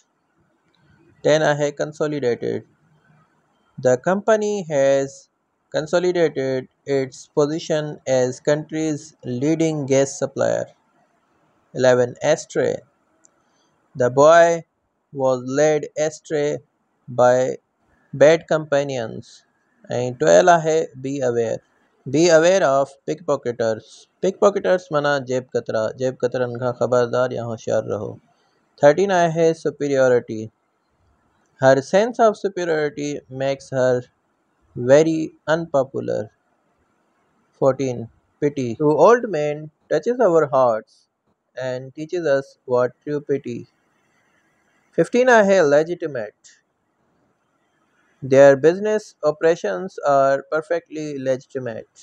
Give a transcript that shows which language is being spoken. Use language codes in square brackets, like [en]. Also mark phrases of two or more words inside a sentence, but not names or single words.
[en] 10 आहे consolidated the company has consolidated its position as country's leading gas supplier। 11 astray the boy was led astray by bad companions। [sd] and 12 आहे [en] be aware of pickpocketers [sd] माना जेब कतरनि खां ख़बरदार या होशियार रहो। [en] 13 आहे superiority her sense of superiority makes her very unpopular। 14 pity to old men touches our hearts and teaches us what true pity। 15 आहे legitimate their business operations are perfectly legitimate।